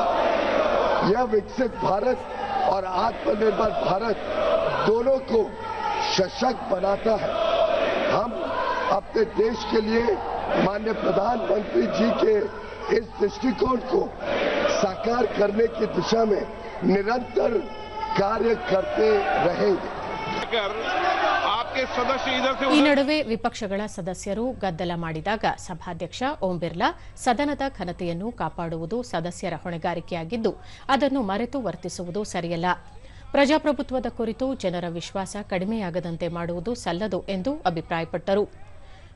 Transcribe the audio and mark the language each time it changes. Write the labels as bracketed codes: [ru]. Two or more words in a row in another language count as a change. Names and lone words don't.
[hi] यह विकसित भारत और आत्मनिर्भर भारत दोनों को सशक्त बनाता है. हम अपने देश के लिए माननीय प्रधानमंत्री जी के इस दृष्टिकोण को साकार करने की दिशा में निरंतर कार्य करते रहेंगे. [kn] ಈ ನಡುವೆ ವಿಪಕ್ಷಗಳ ಸದಸ್ಯರು ಗದ್ದಲ ಮಾಡಿದಾಗ ಸಭಾಧ್ಯಕ್ಷ ಓಂ ಬಿರ್ಲಾ ಸದನದ ಘನತೆಯನ್ನು ಕಾಪಾಡುವುದು ಸದಸ್ಯರ ಹೊಣೆಗಾರಿಕೆಯಾಗಿದ್ದು, ಅದನ್ನು ಮರೆತು ವರ್ತಿಸುವುದು ಸರಿಯಲ್ಲ. ಪ್ರಜಾಪ್ರಭುತ್ವದ ಕುರಿತು ಜನರ ವಿಶ್ವಾಸ ಕಡಿಮೆಯಾಗದಂತೆ ಮಾಡುವುದು ಸಲ್ಲದು ಎಂದು ಅಭಿಪ್ರಾಯಪಟ್ಟರು.